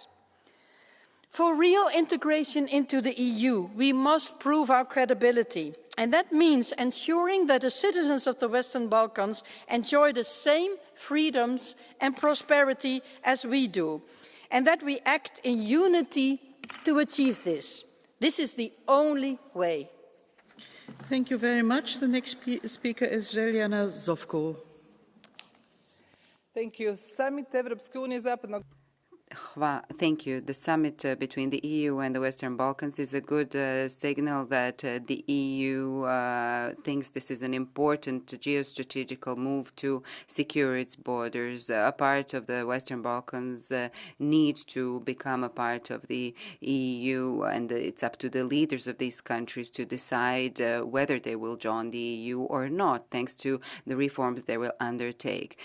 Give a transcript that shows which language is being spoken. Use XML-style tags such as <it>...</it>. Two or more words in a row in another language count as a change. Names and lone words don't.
<en>For real integration into the EU, we must prove our credibility, and that means ensuring that the citizens of the Western Balkans enjoy the same freedoms and prosperity as we do, and that we act in unity to achieve this. This is the only way. Thank you very much. The next speaker is Željana Zovko. Thank you.</en> <hr>Summit Evropske unije zapadnog.</hr> <en>Thank you. The summit between the EU and the Western Balkans is a good signal that the EU thinks this is an important geostrategical move to secure its borders. A part of the Western Balkans need to become a part of the EU, and it's up to the leaders of these countries to decide whether they will join the EU or not, thanks to the reforms they will undertake.</en>